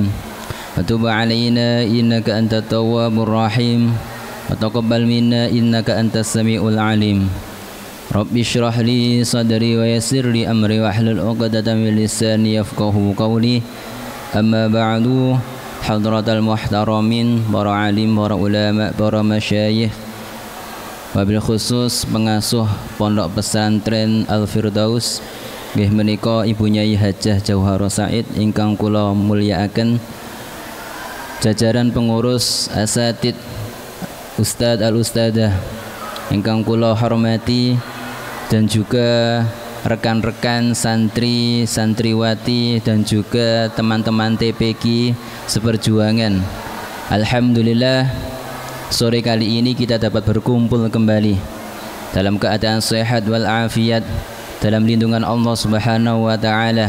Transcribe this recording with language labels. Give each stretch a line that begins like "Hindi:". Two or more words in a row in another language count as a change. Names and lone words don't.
Arabic: وتب علينا إنك أنت التواب الرحيم وتقبل منا إنك أنت السميع العليم. رب اشرح لي صدري ويسر لي أمري واحلل عقدة من لساني يفقهوا قولي. أما بعد حضرة المحترمين
Javanese: para alim, para ulama, para masyayikh,
Arabic: وبالخصوص
Javanese: pengasuh Pondok Pesantren Al-Firdaus nggih menika Ibu Nyai Hajah Jauhara Said ingkang kula mulyakaken, jajaran pengurus asatid Ustadz al-Ustadzah ingkang kula hormati,
Indonesian: dan juga rekan-rekan santri, santriwati, dan juga teman-teman TPQ seperjuangan. Alhamdulillah, sore kali ini kita dapat berkumpul kembali dalam keadaan sehat wal afiat dalam lindungan Allah
Arabic: سبحانه وتعالى.